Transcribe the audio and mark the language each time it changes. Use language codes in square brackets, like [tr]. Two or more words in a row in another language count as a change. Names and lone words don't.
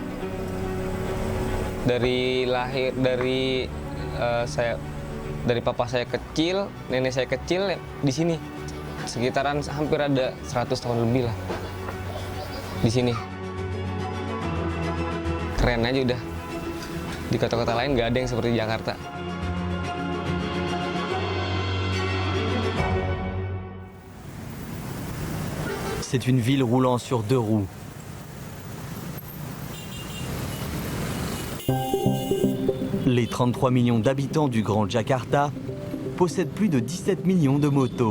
[id] Dari papa saya kecil, nenek saya kecil di sini. Sekitaran hampir ada 100 tahun lebih lah di sini. Keren aja udah. Di kota-kota lain nggak ada yang seperti Jakarta. [fr] C'est une ville roulant sur 2 roues. Les 33 millions d'habitants du Grand Jakarta possèdent plus de 17 millions de motos.